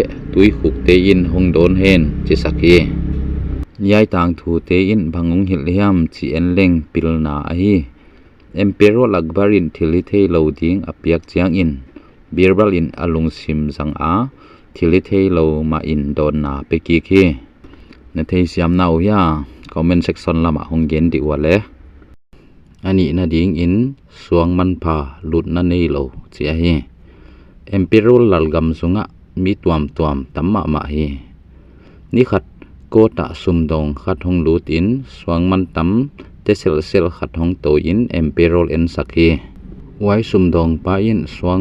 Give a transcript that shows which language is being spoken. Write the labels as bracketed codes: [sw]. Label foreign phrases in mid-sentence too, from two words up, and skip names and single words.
[ctd] tui khuk te in hongdon hen chi sakhi yai tang thu te in bangung hil hiam chi en leng pil na a hi Emperor Akbar in thili thei lo ding apiak chiang in Birbal in alung sim jang a thili thei lo ma in don na pe ki khi na thei siam nau ya [en] comment section [ctd] lama honggen di wale ani na ding in suang man pha lut na nei lo chi hi Emperor lalgam sunga mi tuam tamma ma hi ni khat ko ta sumdong khat hong lut in suang man tam te sel khat hong to in Emperor en sakhi wai sumdong pa in suang